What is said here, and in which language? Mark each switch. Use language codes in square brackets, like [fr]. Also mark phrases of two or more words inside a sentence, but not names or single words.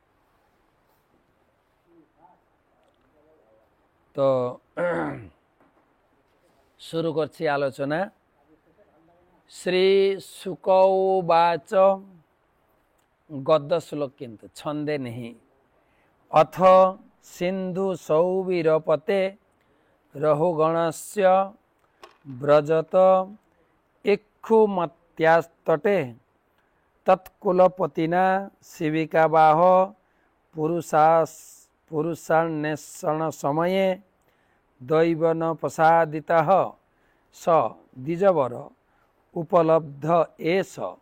[bn] তো শুরু করছি আলোচনা। [sa] শ্রী শুকৌবাচ, [bn] গদ্য শ্লোক কিন্তু ছন্দে নেই। [sa] অথ সিন্ধু সৌবীরপতে রঘুগণস্য ব্রজত ইক্ষুমত্যাস্তটে তৎকুলপতিনা শিবিকাবাহ পুরুষান্বেষণ সময়ে দৈবন প্রসাদিতঃ স দ্বিজবর উপলব্ধ এষ